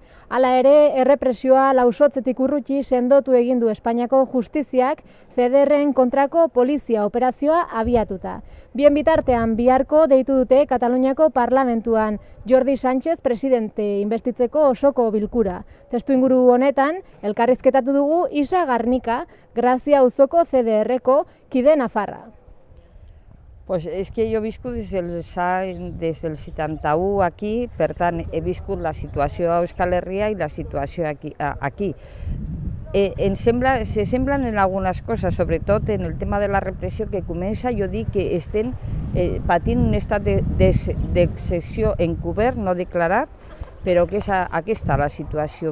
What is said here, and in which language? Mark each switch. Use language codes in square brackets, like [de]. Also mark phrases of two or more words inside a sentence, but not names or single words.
[eu] Hala ere, errepresioa lausotzetik urruti sendotu egin du Espainiako justiziak CDR-en kontrako polizia operazioa abiatuta. Bien bitartean biharko deitu dute Kataluniako parlamentuan Jordi Sánchez presidente investitzeko osoko bilkura. Testuinguru honetan, elkarrizketatu dugu Isa Garnika, Grazia auzoko CDR-ko kide nafarra. [ca] Pues és que jo he viscut des del 71 aquí, per tant he viscut la situació a Euskal Herria i la situació aquí. Se semblen en algunes coses, sobretot en el tema de la repressió que comença, jo dic que estem patint un estat d'excepció encobert, no declarat, però que és aquesta la situació.